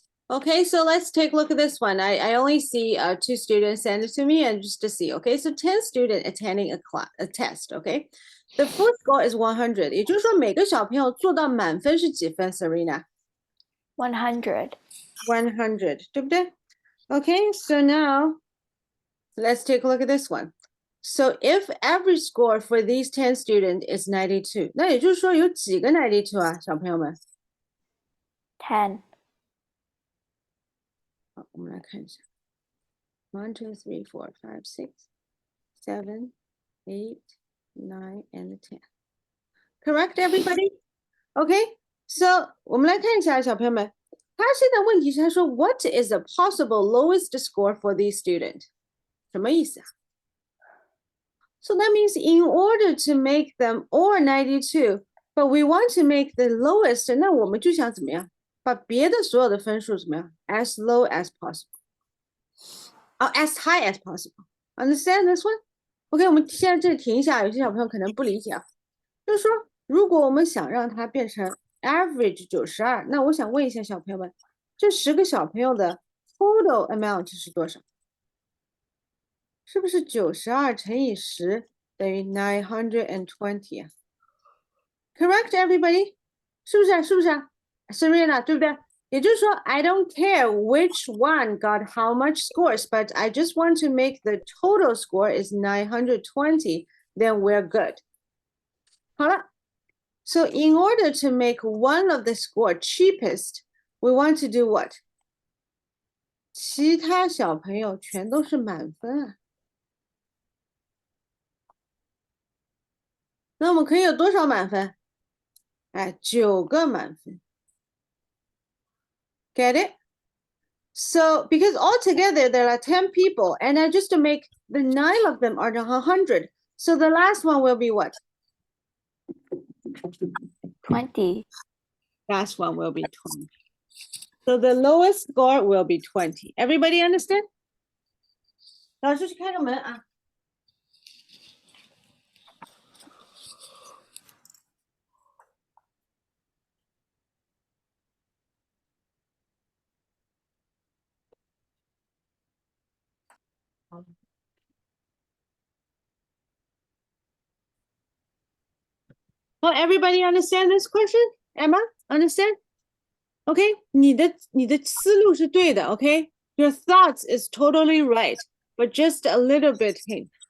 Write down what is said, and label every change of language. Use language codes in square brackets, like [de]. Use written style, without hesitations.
[en] Okay, so let's take a look at this one. I only see 2 students send it to me and just to see. Okay, so 10 students attending a test. Okay, the full score is 100. [zh] 也就是说每个小朋友做到满分是几分 ，Serena? 100. 100, 对不对? [en] Okay, so now let's take a look at this one. So if average score for these 10 students is 92, [zh] 那也就是说有几个92啊，小朋友们？ [en] 10. [zh] 好，我们来看一下。 [en] 1, 2, 3, 4, 5, 6, 7, 8, 9, and 10. Correct, everybody? Okay, so [zh] 我们来看一下，小朋友们，他现在问题是他说 [en] What is the possible lowest score for these students? [zh] 什么意思啊？ [en] So that means in order to make them all 92, but we want to make the lowest, [zh] 那我们就想怎么样？把别的所有的分数怎么样 ？ [en] As low as possible. As high as possible. Understand this one? [zh] OK, 我们现在这里停一下，有些小朋友可能不理解啊。就是说，如果我们想让它变成 average 92，那我想问一下小朋友们，这10个小朋友的 total amount 是多少？是不是92乘以10等于920啊 ？ [en] Correct, everybody? [zh] 是不是啊？是不是啊 ？Serena， 对不对？ [en] 也就是说 I don't care which one got how much scores, but I just want to make the total score is 920, then we're good. [zh] 好了 [en] So in order to make one of the score cheapest, we want to do what? [zh] 其他小朋友全都是满分啊。那我们可以有多少满分？哎，9个满分。 [en] Get it? So because altogether there are 10 people, and I just to make the 9 of them are 100. So the last one will be what? 20. Last one will be 20. So the lowest score will be 20. Everybody understand? [zh] 老师去开个门啊。 [en] Well, everybody understand this question? Emma, understand? [zh] Okay, 你的思路是对的 okay? [en] Your thoughts is totally right, but just a little bit hint.